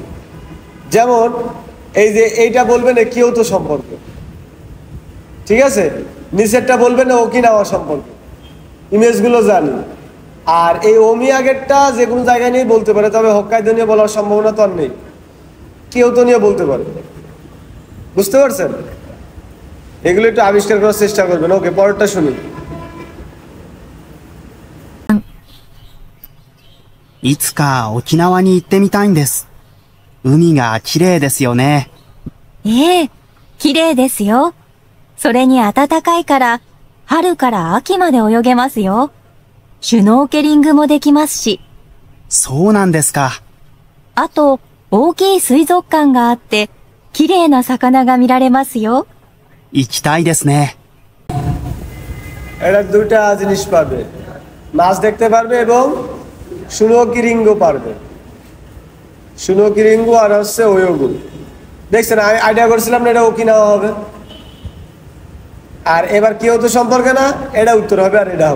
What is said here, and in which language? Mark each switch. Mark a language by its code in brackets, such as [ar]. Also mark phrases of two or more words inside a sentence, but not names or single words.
[bn] যেমন এই যে এইটা বলবেন কিয়োতো সম্পর্কে, ঠিক আছে, নিচেরটা বলবেন ওকিনাওয়া সম্পর্কে, ইমেজগুলো জানি। আর এই ওমিয়াগেরটা যে কোনো জায়গায় নিয়ে বলতে পারে, তবে হোক্কাইদো নিয়ে বলার সম্ভাবনা তো আর নেই, কিয়োতো নিয়ে বলতে পারে। বুঝতে পারছেন? এগুলো একটু আবিষ্কার করার চেষ্টা করবেন। ওকে, পরেরটা শুনি। [ja] いつか沖縄に行ってみたいんです。海が綺麗ですよね。ええ、綺麗ですよ。それに暖かいから、春から秋まで泳げますよ。シュノーケリングもできますし。そうなんですか。あと、大きい水族館があって、綺麗な魚が見られますよ。行きたいですね。 [bn] এটা দুইটা জিনিস পাবে, মাছ দেখতে পারবে এবং সুনোকিরিঙ্গো পারবে। সুনোকিরিঙ্গো আর হচ্ছে ওয়োগু। দেখছেন, আমি আইডিয়া করছিলাম না এটা ওকিনাওয়া হবে, আর এবার কিয়োতো সম্পর্কে না, এটা উত্তর হবে আর এটা হবে।